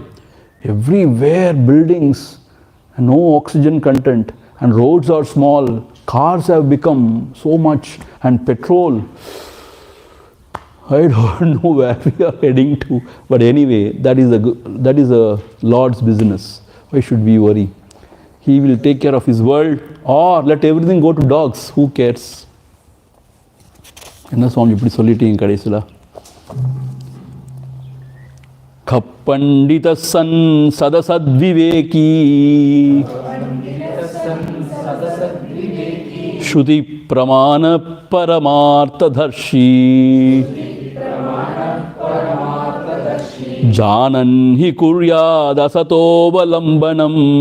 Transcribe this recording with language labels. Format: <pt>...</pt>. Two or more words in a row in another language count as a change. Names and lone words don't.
<en>Everywhere buildings, no oxygen content, and roads are small, cars have become so much, and petrol. I don't know where we are heading to, but anyway, that is a Lord's business. Why should we worry? He will take care of His world, or let everything go to dogs. Who cares?</en> <ta>என்ன சுவாமி இப்படி சொல்லிட்டீங்க கடைசியில்?</ta> <sa>पण्डित सन् सदसद्-विवेकी श्रुति प्रमाण परमार्थ-दर्शी जानन् हि कुर्याद् असतो वलम्बनम्</sa>